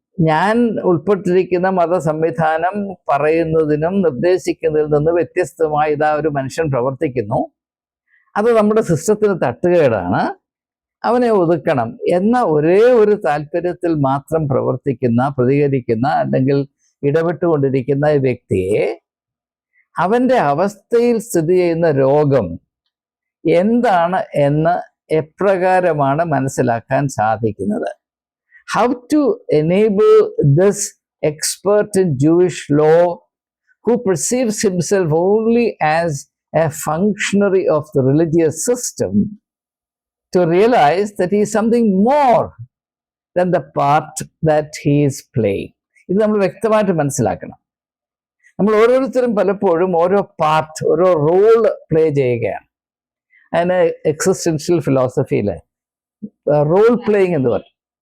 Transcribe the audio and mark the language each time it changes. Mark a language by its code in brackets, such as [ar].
[ml] ഞാൻ ഉൾപ്പെട്ടിരിക്കുന്ന മതസംവിധാനം പറയുന്നതിനും നിർദ്ദേശിക്കുന്നതിൽ നിന്ന് വ്യത്യസ്തമായി ഇതാ ഒരു മനുഷ്യൻ പ്രവർത്തിക്കുന്നു, അത് നമ്മുടെ സിസ്റ്റത്തിന് തട്ടുകേടാണ്, അവനെ ഒതുക്കണം എന്ന ഒരേ ഒരു താല്പര്യത്തിൽ മാത്രം പ്രതികരിക്കുന്ന അല്ലെങ്കിൽ ഇടപെട്ടുകൊണ്ടിരിക്കുന്ന ഈ വ്യക്തിയെ അവൻ്റെ അവസ്ഥയിൽ സ്ഥിതി ചെയ്യുന്ന രോഗം എന്താണ് എന്ന് എപ്രകാരമാണ് മനസ്സിലാക്കാൻ സാധിക്കുന്നത്? [en] How to enable this expert in Jewish law, who perceives himself only as a functionary of the religious system, to realize that he is something more than the part that he is playing. [ml] ഇത് നമ്മൾ വ്യക്തമായിട്ട് മനസ്സിലാക്കണം. നമ്മൾ ഓരോരുത്തരും പലപ്പോഴും ഓരോ part, ഓരോ role play ചെയ്യുകയാണ്. അതിന് എക്സിസ്റ്റൻഷ്യൽ ഫിലോസഫിയിൽ റോൾ പ്ലേയിങ് എന്ന് പറയും.